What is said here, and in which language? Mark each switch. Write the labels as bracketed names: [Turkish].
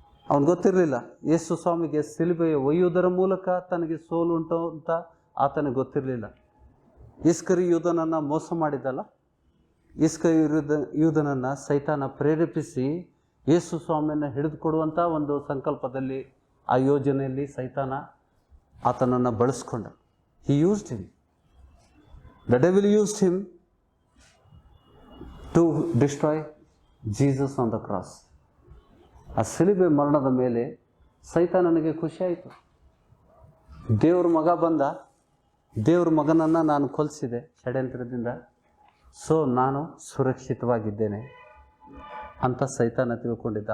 [Kannada] ಅವನು ಗೊತ್ತಿರಲಿಲ್ಲ ಯೇಸು ಸ್ವಾಮಿಗೆ ಸಿಲುಬೆಯ ಒಯ್ಯುವುದರ ಮೂಲಕ ತನಗೆ ಸೋಲುಂಟು ಅಂತ ಆತನಿಗೆ ಗೊತ್ತಿರಲಿಲ್ಲ. ಇಸ್ಕರಿಯೋತನನ್ನು ಮೋಸ ಮಾಡಿದ್ದಲ್ಲ, ಇಸ್ಕರಿಯೋತನನ್ನು ಸೈತಾನ ಪ್ರೇರೇಪಿಸಿ ಯೇಸು ಸ್ವಾಮಿಯನ್ನು ಹಿಡಿದುಕೊಡುವಂಥ ಒಂದು ಸಂಕಲ್ಪದಲ್ಲಿ, ಆ ಯೋಜನೆಯಲ್ಲಿ ಸೈತಾನ ಆತನನ್ನು ಬಳಸ್ಕೊಂಡ. [English] He used him. The devil used him to destroy Jesus on the cross. [Kannada] ಆ ಸಿಲುಬೆ ಮರಣದ ಮೇಲೆ ಸೈತಾನನಿಗೆ ಖುಷಿ ಆಯಿತು. ದೇವ್ರ ಮಗ ಬಂದ, ದೇವ್ರ ಮಗನನ್ನು ನಾನು ಕೊಲ್ಲಿಸಿದೆ ಷಡ್ಯಂತ್ರದಿಂದ, ಸೊ ನಾನು ಸುರಕ್ಷಿತವಾಗಿದ್ದೇನೆ ಅಂತ ಸೈತಾನ ತಿಳ್ಕೊಂಡಿದ್ದ.